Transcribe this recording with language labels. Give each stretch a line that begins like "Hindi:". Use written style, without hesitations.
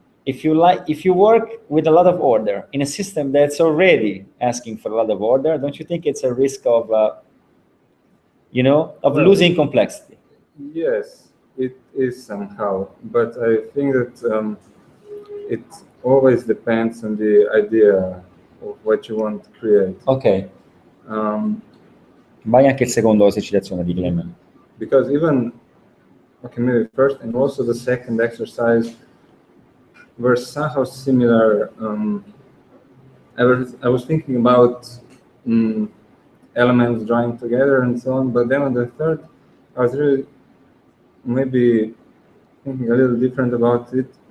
English: If you work with a lot of order in a system that's already asking for a lot of order, don't you think it's a risk of, Well, losing complexity? Yes, it is somehow, but I think that it always depends on the idea of what you want to create.
Italian: Ok, vai anche il secondo esercitazione di Clement.
English: Because even, okay, maybe first and also the second exercise were somehow similar. I was thinking about elements joined together and so on, but then on the third, I was really maybe thinking a little different about it.